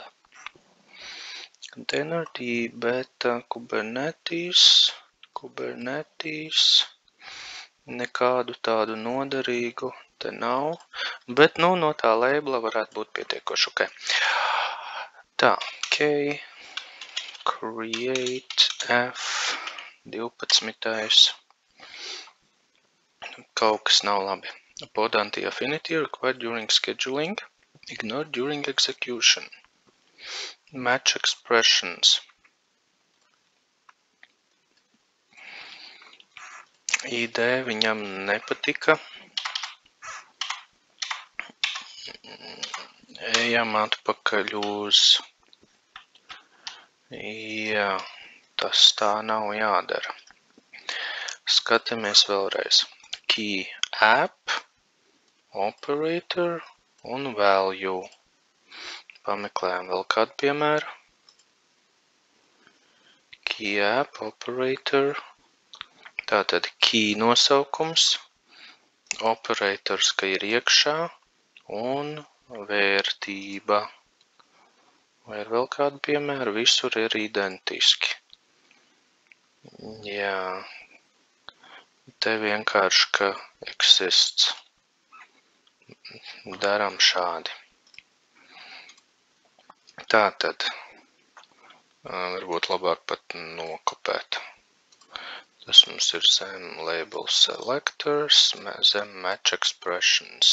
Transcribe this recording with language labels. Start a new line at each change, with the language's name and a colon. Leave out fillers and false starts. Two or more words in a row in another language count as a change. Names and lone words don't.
Latvian: Containerd, beta, Kubernetes, nekādu tādu noderīgu te nav, bet, no tā labela varētu būt pietiekoši, ok. Tā, create F 12. Kaut kas nav labi.
English: Pod anti-affinity required during scheduling, ignored during execution. Match expressions.
Latvian: ID viņam nepatika. Ejam atpakaļ uz. Jā, tas tā nav jādara. Skatāmies vēlreiz.
English: Key app, operator un value.
Latvian: Pameklējam vēl kādu piemēru.
English: Key app, operator.
Latvian: Tātad key nosaukums, operators, ka ir iekšā, un vērtība. Vai ir vēl kādu piemēru? Visur ir identiski. Jā. Te vienkārši, ka exists. Daram šādi. Tātad. Varbūt labāk pat nokopēt. Tas mums ir zem
English: label selectors,
Latvian: zem
English: match expressions.